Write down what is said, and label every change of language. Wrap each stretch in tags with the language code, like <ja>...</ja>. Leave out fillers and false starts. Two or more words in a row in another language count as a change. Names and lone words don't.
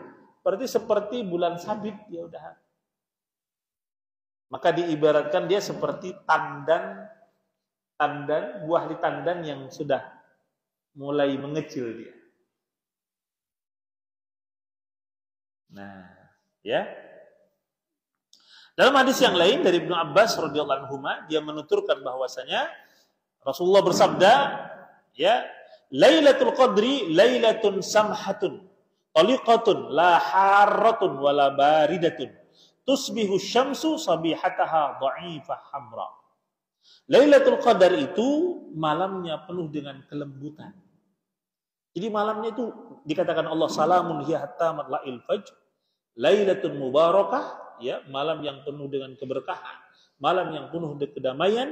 <id>Berarti seperti bulan sabit ya udah. Maka diibaratkan dia seperti tandan buah di tandan yang sudah mulai mengecil dia. Nah, ya. Dalam hadis yang lain dari Ibnu Abbas</id> <ar>رضي الله عنه,</ar> <id>dia menuturkan bahwasanya Rasulullah bersabda, ya,</id> <ar>ليلة القدر ليلة سمحة طلقة لا حارة ولا باردة تصبح الشمس صبيحتها ضعيفة حمراء.</ar> <id>Lailatul Qadar itu malamnya penuh dengan kelembutan. Jadi malamnya itu dikatakan Allah</id> <ar>سلام هي حتى مطلع الفجر ليلة مباركة,</ar> <id>ya, malam yang penuh dengan keberkahan, malam yang penuh dengan kedamaian.</id>